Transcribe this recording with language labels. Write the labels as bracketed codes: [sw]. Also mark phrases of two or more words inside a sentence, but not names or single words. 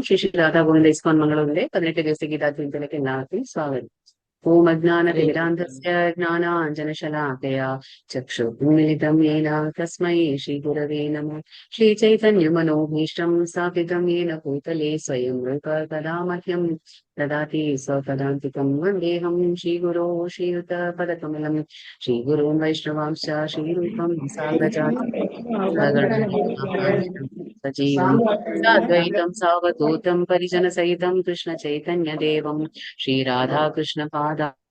[ml] ശ്രീ ശ്രീ രാധാ ഗോവിന്ദ ഇസ്കോൺ മംഗളൂരിന്റെ 18 ദിവസത്തെ ഗീതാജീവിതത്തിലേക്ക് എല്ലാവർക്കും സ്വാഗതം. ഓം [sa] ഹരേ കൃഷ്ണ. അജ്ഞാനതിമിരാന്ധസ്യ ജ്ഞാനാഞ്ജനശലാകയാ ചക്ഷുർമിലിതം യേന തസ്മൈ ശ്രീഗുരവേ നമഃ. ശ്രീചൈതന്യമനോഭീഷ്ടം സ്ഥാപിതം യേന ഭൂതലേ സ്വയം रूप तदा मह्यं ददाति स्वपदान्तिकं वन्देऽहं श्रीगुरो श्रीयुतपदकमलं श्रीगुरून् वैष्णवांश्च श्रीरूपं साग्रजातं सजीवं साद्वैतं सावधूतं परिजनसहितं कृष्णचैतन्यदेवं श्रीराधाकृष्णपादा